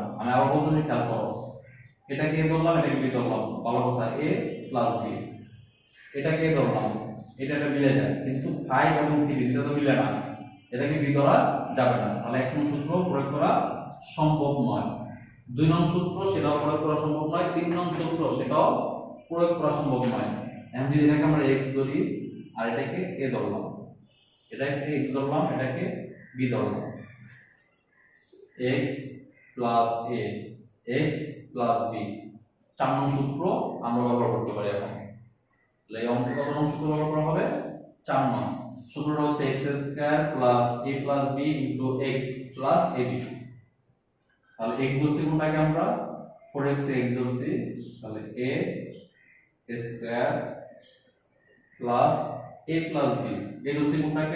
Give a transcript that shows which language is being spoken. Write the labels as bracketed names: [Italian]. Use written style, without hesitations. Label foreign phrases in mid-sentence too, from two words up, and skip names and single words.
[Bangla] আমি আবার বলতেছি, খেয়াল করো, এটাকে a ধরলাম, এটাকে b ধরলাম, ভালো কথা, [English] a plus b, [Bangla] এটাকে a ধরলাম, এটা মিলে যায়, কিন্তু 5 এবং 3 এটা তো মিলে না, এটাকে b ধরা যাবে না, তাহলে এখন সূত্র প্রয়োগ করা সম্ভব নয়। 2 নং সূত্র সেটাও প্রয়োগ করা সম্ভব নয়, 3 নং সূত্র সেটাও প্রয়োগ করা সম্ভব নয়। এখন যদি এটাকে আমরা x ধরি আর এটাকে a ধরলাম, এটাকে x ধরলাম, এটাকে b ধরলাম, [English] x plus a x plus b, [Bangla] 4 নং সূত্র আমরা ব্যবহার করতে পারি এখন। তাহলে এই অঙ্কে কত নং সূত্র ব্যবহার করা হবে? 4 নং। সূত্রটা হচ্ছে [English] x square plus a plus b into x plus ab. [Bangla] তাহলে x ধরছি কোনটাকে আমরা? 4x এ x ধরছি, তাহলে [English] a square plus a plus b, [Bangla] a ধরছি কোনটাকে?